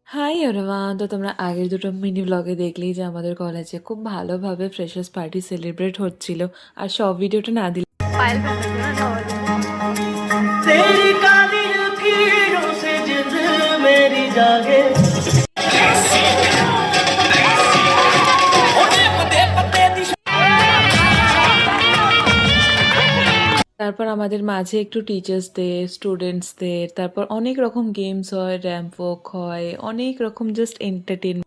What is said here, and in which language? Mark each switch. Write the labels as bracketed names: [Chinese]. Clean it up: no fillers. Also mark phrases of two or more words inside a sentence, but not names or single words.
[English] hi everyone, [Bangla] তো তোমরা আগের দুটো [English] mini vlog [Bangla] দেখলেই যে আমাদের কলেজে খুব ভালোভাবে [English] freshers party celebrate [Bangla] হচ্ছিল। আর সব ভিডিওটা না দিলে [Hindi] तेरी काली लकीरों से जिंद मेरी जागे [Bangla] তারপর আমাদের মাঝে একটু টিচার্সদের, স্টুডেন্টসদের, তারপর অনেক রকম গেমস হয়, [English] ramp walk [Bangla] হয়, অনেক রকম [English] just entertainment.